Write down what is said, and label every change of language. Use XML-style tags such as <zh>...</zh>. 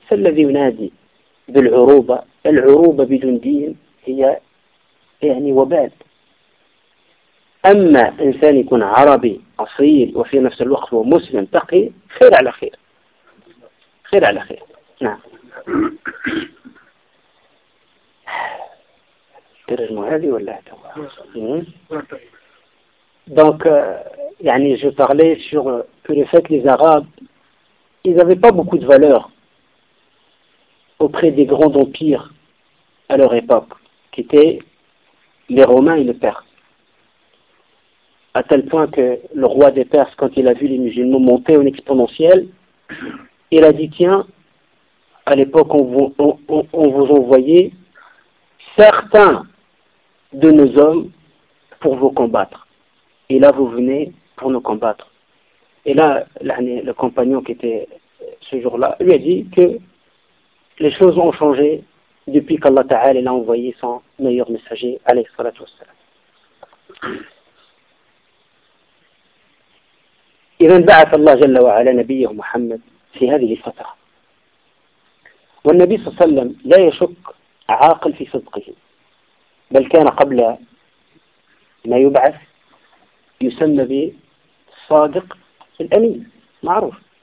<ar>فالذي ينادي بالعروبة، العروبة بدون دين هي يعني وبال. أما إنسان يكون عربي أصيل وفي نفس الوقت هو مسلم تقي، خير على خير، خير على خير. نعم. ترجع هذه ولا هذا؟</ar> <fr>donc يعني je parlais sur que le fait les Arabes ils avaient pas beaucoup de valeur auprès des grands empires à leur époque qui étaient les Romains et les Perses. À tel point que le roi des Perses, quand il a vu les musulmans monter en exponentiel, il a dit: tiens, à l'époque on vous envoyait certains de nos hommes pour vous combattre, et là vous venez pour nous combattre. Et là le compagnon qui était ce jour-là lui a dit que les choses ont changé depuis qu'Allah Ta'ala l'a envoyé son meilleur messager, alayhi salatu wassalam.</fr> <ar>إذن بعث الله جل وعلا نبيه محمد في هذه الفترة، والنبي صلى الله عليه وسلم لا يشك عاقل في صدقه، بل كان قبل ما يبعث يسمى بالصادق الأمين معروف.</ar>